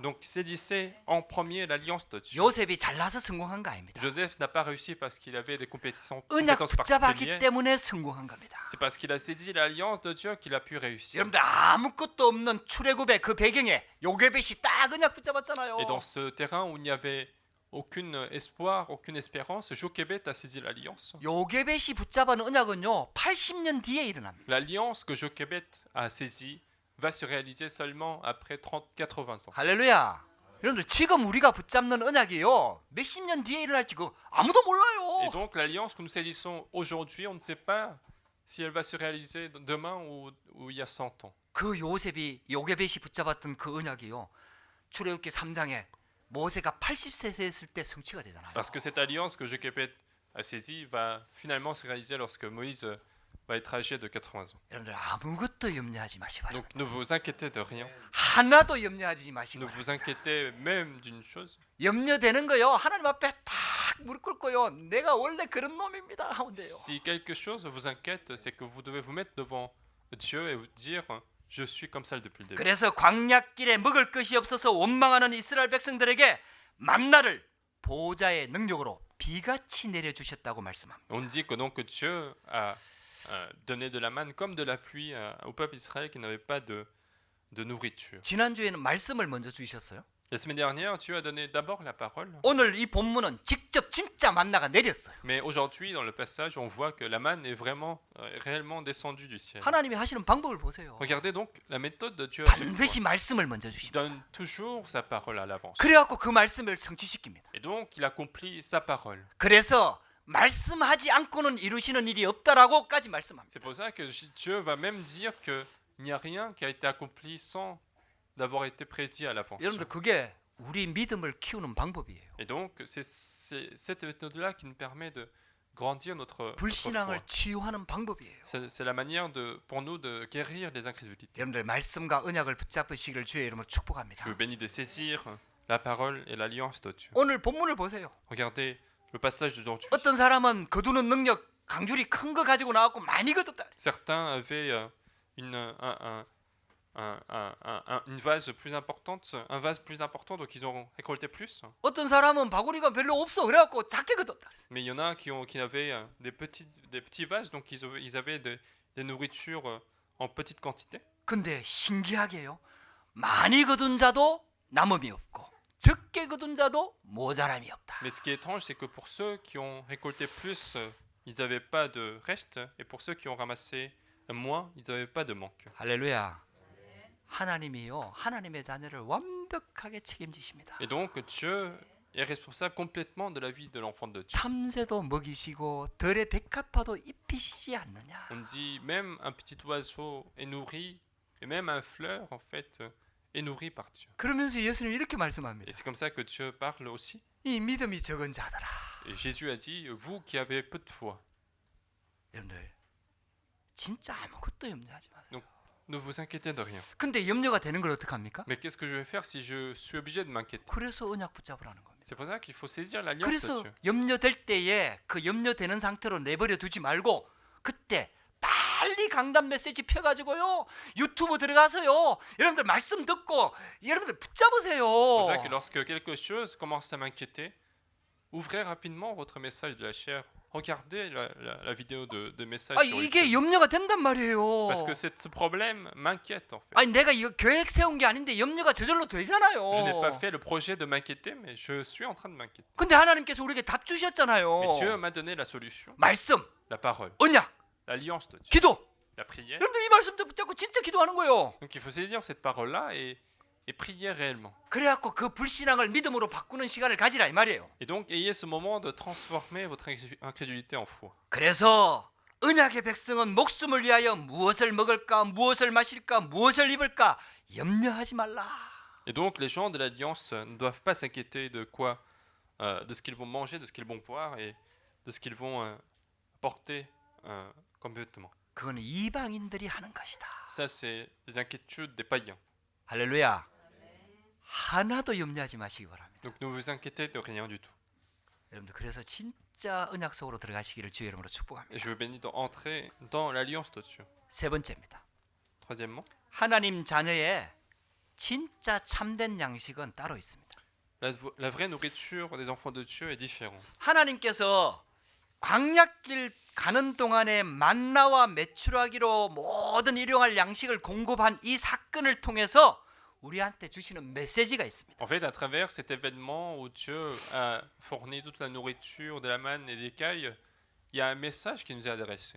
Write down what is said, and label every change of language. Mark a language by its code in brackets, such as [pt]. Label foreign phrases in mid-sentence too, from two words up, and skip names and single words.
[fr] Donc saisissez en premier l'alliance de Dieu. [ko] 요셉이 잘나서 성공한 거 아닙니다. [fr] Joseph n'a pas réussi parce qu'il avait des compétences [ko] 언약 붙잡았기 [fr] particulières. [ko] 때문에 성공한 겁니다. [fr] C'est parce qu'il a saisi l'alliance de Dieu qu'il a pu réussir. [ko] 여러분들 아무것도 없는 출애굽의 그 배경에 요게벳이 딱 언약 붙잡았잖아요. [fr] Et dans ce terrain où il n'y avait aucun espoir, aucune espérance, Jochebed a saisi l'alliance. [ko] 요게벳이 붙잡은 언약은요, 80년 뒤에 일어납니다. [fr] L'alliance que Jochebed a saisie va se réaliser seulement après 80 ans. [ko] 할렐루야. 여러분들 지금 우리가 붙잡는 언약이요, 몇십 년 뒤에 일어날지 그 아무도 몰라요. [fr] Et donc l'alliance que nous saisissons aujourd'hui, on ne sait pas si elle va se réaliser demain ou il y a 100 ans. [ko] 그 요셉이 요게벳이 붙잡았던 그 언약이요. 출애굽기 3장에 모세가 80세 됐을 때 성취가 되잖아요. [fr] Parce que cette alliance que Jochebed a saisie va finalement se réaliser lorsque Moïse va être âgé de 80 ans. [ko] 여러분들 아무것도 염려하지 마시고 [fr] Donc ne vous inquiétez de rien. [ko] 하나도 염려하지 [fr] Ne [ko] 마시고 [fr] vous inquiétez même d'une chose. [ko] 염려되는 거요. 하나님 앞에 딱 무릎 꿇고요. 내가 원래 그런 놈입니다 하면 돼요. [fr] Si quelque chose vous inquiète, c'est que vous devez vous mettre devant Dieu et vous dire je suis comme ça depuis le début. [ko] 그래서 광야길에 먹을 것이 없어서 원망하는 이스라엘 백성들에게 만나를 보좌의 능력으로 비같이 내려주셨다고 말씀합니다. [fr] On dit que donc Dieu a donné de la manne comme de la pluie au peuple d'Israël qui n'avait pas de nourriture. [ko] 지난주에는 말씀을 먼저 주셨어요. [fr] La semaine dernière, Dieu a donné d'abord la parole. [ko] 오늘 이 본문은 직접 진짜 만나가 내렸어요. [fr] Mais aujourd'hui, dans le passage, on voit que la manne est vraiment, réellement descendue du ciel. [ko] 하나님이 하시는 방법을 보세요. [fr] Regardez donc la méthode de Dieu. À chaque fois. [ko] 반드시 말씀을 먼저 [fr] Il [ko] 주십니다. [fr] donne toujours sa parole à l'avance. [ko] 그래갖고 그 말씀을 성취시킵니다. [fr] Et donc, il accomplit sa parole. [ko] 그래서 말씀하지 않고는 이루시는 일이 없다라고까지 말씀합니다. [fr] C'est pour ça que Dieu va même dire qu'il n'y a rien qui a été accompli sans d'avoir été prédit à l'avance. [ko] 여러분들 그게 우리 믿음을 키우는 방법이에요. [fr] Et donc, c'est cette méthode-là qui nous permet de grandir notre foi. [ko] 불신앙을 치유하는 방법이에요. [fr] C'est la manière pour nous de guérir les incrédulités. [ko] 여러분들 말씀과 언약을 붙잡으시기를 주의 이름으로 축복합니다. [fr] Je vous bénis de saisir la parole et l'alliance de Dieu. [ko] 오늘 본문을 보세요. [fr] Regardez le passage d'aujourd'hui. [ko] 어떤 사람은 거두는 능력 강줄이 큰 거 가지고 나왔고 많이 거뒀다. [fr] Certains avaient une vase plus importante, un vase plus important, donc ils ont récolté plus. [ko] 어떤 사람은 바구니가 별로 없어 그래갖고 작게 거뒀다. [fr] Mais il y en a qui avaient des petits vases, donc ils avaient des nourritures en petite quantité. [ko] 근데 신기하게요. 많이 거둔 자도 남음이 없고 적게 거둔 자도 모자람이 없다. [fr] Mais ce qui est étrange, c'est que pour ceux qui ont récolté plus, ils n'avaient pas de reste, et pour ceux qui ont ramassé moins, ils n'avaient pas de manque. [ko] 할렐루야. 하나님이요. 하나님의 자녀를 완벽하게 책임지십니다. [fr] Et donc Dieu est responsable complètement de la vie de l'enfant de Dieu. [ko] 참새도 먹이시고 들의 백합화도 입히시지 않느냐. [fr] On dit même un petit oiseau est nourri, et même un fleur en fait est nourri par Dieu. [ko] 그러면서 예수님 이렇게 말씀합니다. [fr] Et c'est comme ça que Dieu parle aussi. [ko] 이 믿음이 적은 자들아. [fr] Et Jésus a dit, vous qui avez peu de foi, [ko] 여러분들 진짜 아무것도 염려하지 마세요. [fr] ne vous inquiétez de rien. [ko] 근데 염려가 되는 걸 어떻게 합니까? [fr] Mais qu'est-ce que je vais faire si je suis obligé de m'inquiéter? [ko] 그래서 언약 붙잡으라는 겁니다. [fr] C'est pour ça qu'il faut saisir l'alliance de [ko] 그래서 [fr] Dieu. [ko] 염려될 때에 그 염려되는 상태로 내버려 두지 말고 그때 빨리 강단 메시지 펴가지고요 유튜브 들어가서요 여러분들 말씀 듣고 여러분들 붙잡으세요. [fr] C'est pour ça que lorsque quelque chose commence à m'inquiéter, ouvrez rapidement votre message de la chair. Regardez la vidéo de message 아 sur [ko] 이게 [fr] YouTube. [ko] 염려가 된단 말이에요. [fr] Parce que ce problème m'inquiète en fait. [ko] 아니 내가 이거 계획 세운 게 아닌데 염려가 저절로 되잖아요. [fr] Je n'ai pas fait le projet de m'inquiéter, mais je suis en train de m'inquiéter. [ko] 근데 하나님께서 우리에게 답 주셨잖아요. [fr] Mais Dieu m'a donné la solution, [ko] 말씀, [fr] la parole, [ko] 언약, [fr] l'alliance de Dieu, [ko] 기도. [fr] la prière. [ko] 여러분들 이 말씀도 붙잡고 진짜 기도하는 거예요. [fr] Donc il faut saisir cette parole-là et prier réellement. [ko] 그래갖고 그 불신앙을 믿음으로 바꾸는 시간을 가지라 이 말이에요. [fr] Et donc ayez ce moment de transformer votre incrédulité en foi. [ko] 그래서 언약의 백성은 목숨을 위하여 무엇을 먹을까, 무엇을 마실까, 무엇을 입을까 염려하지 말라. [fr] Et donc les gens de l'Alliance ne doivent pas s'inquiéter de quoi, de ce qu'ils vont manger, de ce qu'ils vont boire et de ce qu'ils vont porter comme vêtements. [ko] 그거는 이방인들이 하는 것이다. [fr] Ça c'est les inquiétudes des païens. [ko] 할렐루야. 하나도 염려하지 마시기 바랍니다. [fr] Donc ne vous inquiétez de rien du tout. [ko] 여러분들 그래서 진짜 언약 속으로 들어가시기를 주의 이름으로 축복합니다. [fr] Et je vous bénis d'entrer dans l'Alliance de Dieu. [ko] 세 번째입니다. [fr] Troisièmement, [ko] 하나님 자녀의 진짜 참된 양식은 따로 있습니다. [fr] la vraie nourriture des enfants de Dieu est différente. [ko] 하나님께서 광야길 가는 동안에 만나와 메추라기로 모든 일용할 양식을 공급한 이 사건을 통해서 우리한테 주시는 메시지가 있습니다. [fr] En fait, à travers cet événement où Dieu a fourni toute la nourriture de la manne et des cailles, il y a un message qui nous est adressé.